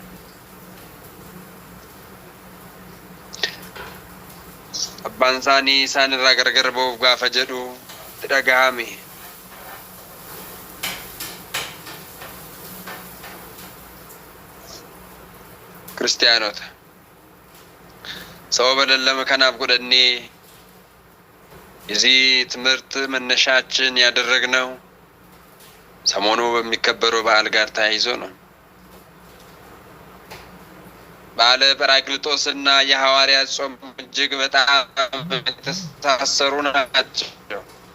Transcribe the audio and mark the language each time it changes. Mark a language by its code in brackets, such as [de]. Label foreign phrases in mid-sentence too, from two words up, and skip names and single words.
[om] Abbaan isaanii isaanirraa gargar ba'uuf gaafa jedhu itti dhagahame. Kiristiyaanota sababa lallama kanaaf godhannee [am] የዚህ ትምህርት መነሻችን ያደረግነው ሰሞኑ በሚከበረው በዓል ጋር ተያይዞ ነው። በዓለ ጰራቅሊጦስና የሐዋርያት ጾም እጅግ በጣም የተሳሰሩ ናቸው።